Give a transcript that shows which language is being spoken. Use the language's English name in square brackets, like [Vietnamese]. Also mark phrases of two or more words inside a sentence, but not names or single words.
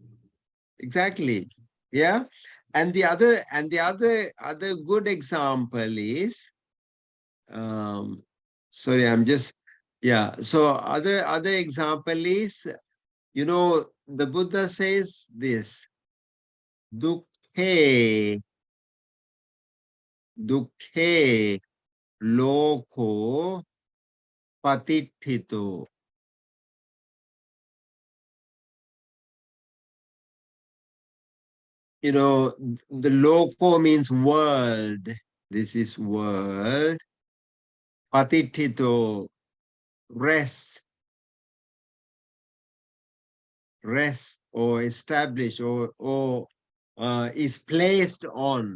[English] Exactly. Yeah. And the other good example is, sorry, I'm just, yeah. So other example is, the Buddha says this, [Pali] dukhe, dukhe loko patithito. [English] The loko means world. This is world. Patithito, rest, or establish, or is placed on.